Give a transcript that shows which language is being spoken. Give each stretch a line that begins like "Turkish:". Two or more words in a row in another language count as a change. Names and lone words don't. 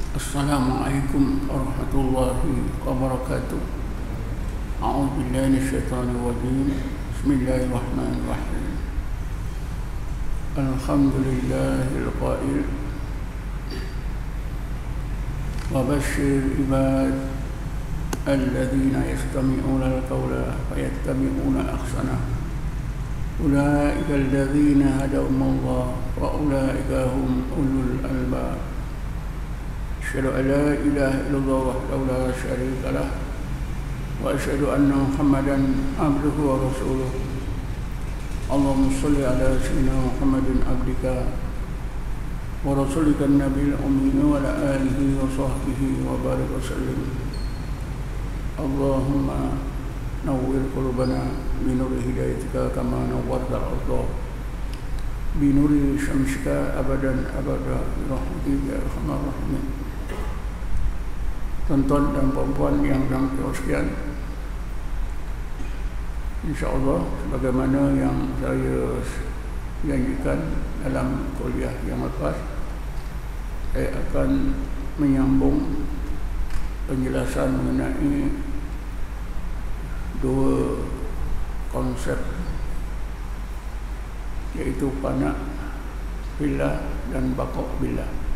Arabic: السلام عليكم ورحمة الله وبركاته. أعوذ بالله من الشيطان الرجيم. Bismillahirrahmanirrahim. الحمد لله القائل وبشر عباد الذين يستمعون القول فيتبعون أحسنه. أولئك الذين هداهم الله وأولئك هم أولو الألباب. أشهد أن لا إله إلا الله وحده لا شريك له وأشهد أن محمدا عبده ورسوله. اللهم صل على سيدنا محمد عبدك ورسولك النبي الأمي وعلى آله وصحبه وبارك وسلم. اللهم نور قلوبنا بنور هدايتك كما نورت الأرض بنور شمسك أبدا أبدا برحمتك يا أرحم الراحمين.
Malay: Tuan-tuan dan puan-puan yang sekalian, InsyaAllah sebagaimana yang saya janjikan dalam kuliah yang lepas, saya akan menyambung penjelasan mengenai dua konsep, yaitu
Arabic: فناء بالله
Malay: dan
Arabic: بقاء بالله.